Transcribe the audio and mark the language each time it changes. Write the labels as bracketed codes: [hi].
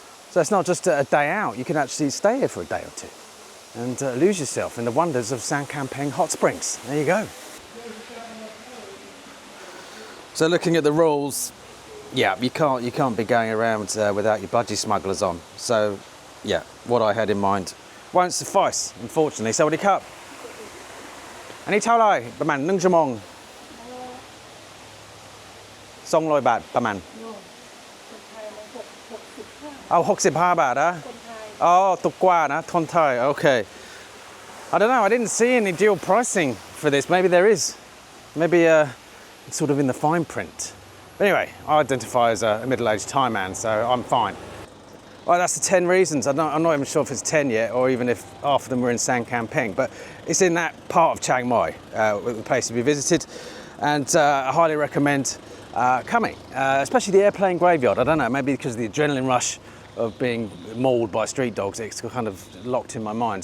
[en] So it's not just a day out, you can actually stay here for a day or two and lose yourself in the wonders of Kamphaeng Hot Springs. There you go. So looking at the rules, yeah, you can't be going around without your budgie smugglers on. So yeah, what I had in mind won't suffice, unfortunately. So what do you cut? [th] อันนี้เท่าไหร่ประมาณ1 ชั่วโมง200 บาทประมาณเอา65 บาทนะ อ๋อถูกกว่านะคนไทย okay. [en] I don't know, I didn't see any deal pricing for this. Maybe there is. Maybe it's sort of in the fine print. But anyway, I identify as a middle-aged Thai man, so I'm fine. Well, that's the 10 reasons. I'm not even sure if it's 10 yet, or even if half of them were in Kamphaeng, but it's in that part of Chiang Mai, the place to be visited, and I highly recommend coming, especially the airplane graveyard. I don't know, maybe because of the adrenaline rush of being mauled by street dogs, it's kind of locked in my mind.